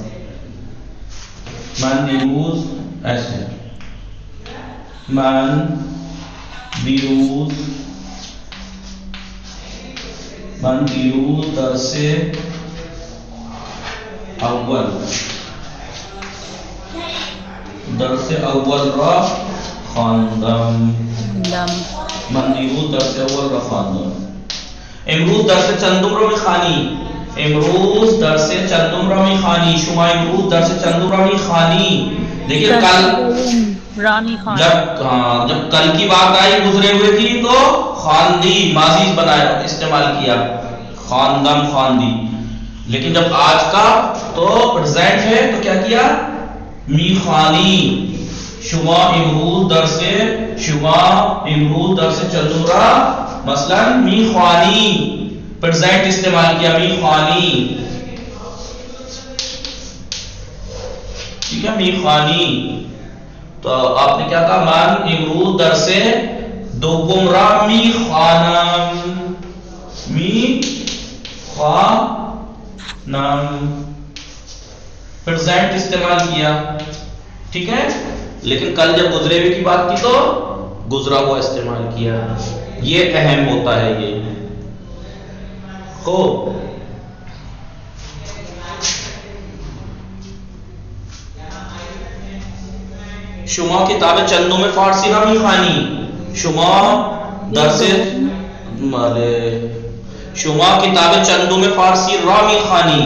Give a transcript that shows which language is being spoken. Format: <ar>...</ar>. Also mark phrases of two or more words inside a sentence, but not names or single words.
<fa>من دیروز ایسے من دیروز درس اول را خواندم. من دیروز درس اول را خواندم. امروز درس چندم را میخوانی؟ امروز درس چندم را میخوانی؟ شما امروز درس چندم را میخوانی؟</fa> <ur>دیکھیے جب کل کی بات آئی گزرے ہوئے تھی تو خواندی ماضی بنایا استعمال کیا.</ur> <fa>خواندم خواندی.</fa> <ur>لیکن جب آج کا تو پریزنٹ ہے تو کیا کیا؟</ur> <fa>میخوانی. شما امروز درس چندم را مثلا میخوانی.</fa> <ur>پریزنٹ استعمال کیا میخوانی. ٹھیک ہے میخوانی. تو آپ نے کیا کہا؟</ur> <fa>من امروز درس دوم را میخوانم.</fa> <ur>پریزنٹ استعمال کیا. ٹھیک ہے. لیکن کل جب گزرے ہوئے کی بات کی تو گزرا ہوا استعمال کیا. یہ اہم ہوتا ہے. یہ خوب.</ur> <fa>شما کتاب چندم فارسی را میخوانی؟ شما درس شما کتاب چندم فارسی را میخوانی.</fa>